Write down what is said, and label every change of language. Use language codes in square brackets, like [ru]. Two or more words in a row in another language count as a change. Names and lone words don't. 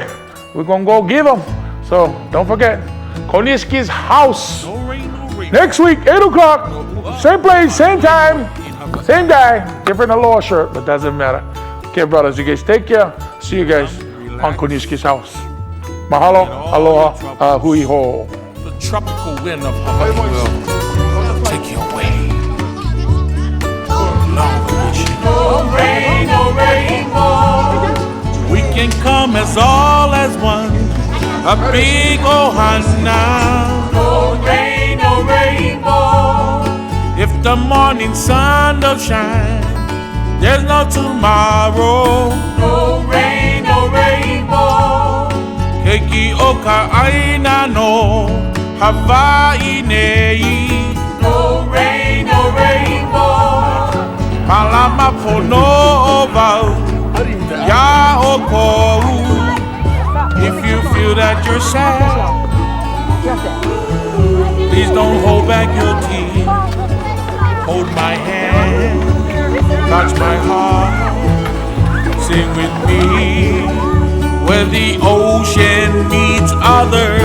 [en] We're going to go give them. So don't forget, Konishki's house. Next week, 8 o'clock, same place, same time, same guy, different aloha shirt, but doesn't matter. Okay, brothers, you guys take care. See you guys on Konishki's house. [haw] Mahalo, aloha, hui ho. [en] The tropical wind of Hawaii will take you away. No rain, no rainbow. We can come as all as one, a big ohana. No rain, no rainbow. If the morning sun don't shine, there's no tomorrow. No rain, no rainbow. [haw] Keiki oka aina no Hawaii nei. [en] No rain, no rainbow. [haw] Malama pono o wau, ya o kou. [en] If you feel that you're sad, please don't hold back your tears. Hold my hand, touch my heart, sing with me where the ocean meets other.